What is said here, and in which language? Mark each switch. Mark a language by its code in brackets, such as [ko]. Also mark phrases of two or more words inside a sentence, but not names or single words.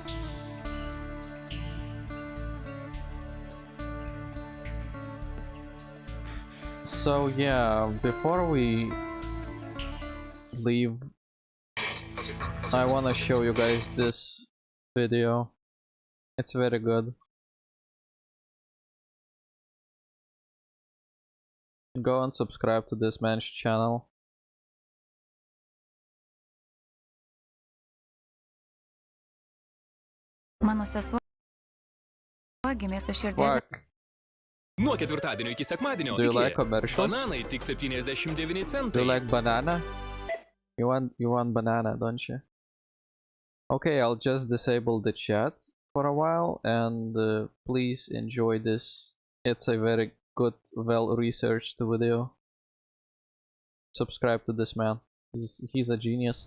[en] So yeah, before we leave, I wanna show you guys this video. It's very good. Go and subscribe to this man's channel. [lt] Mano sesuo gimė su širdies. Nuo ketvirtadienio iki sekmadienio. [en] Do you like commercials? [lt] Bananai tik 79 centai. [en] Do you like banana? You want banana, don't you? Okay, I'll just disable the chat for a while and please enjoy this. It's a very good, well-researched video. Subscribe to this man. He's a genius.